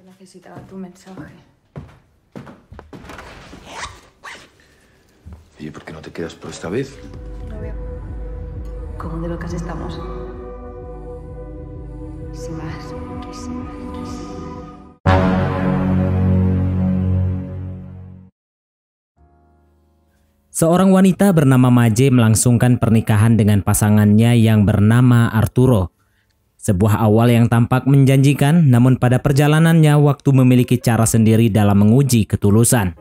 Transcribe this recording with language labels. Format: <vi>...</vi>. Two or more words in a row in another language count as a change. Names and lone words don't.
<es>Necesitaba tu mensaje. ¿Y por qué no te quedas por esta vez? No veo cómo de locas estamos. Loquísimas.</es> <id>Seorang wanita bernama Maje melangsungkan pernikahan dengan pasangannya yang bernama Arturo. Sebuah awal yang tampak menjanjikan, namun pada perjalanannya waktu memiliki cara sendiri dalam menguji ketulusan.</id>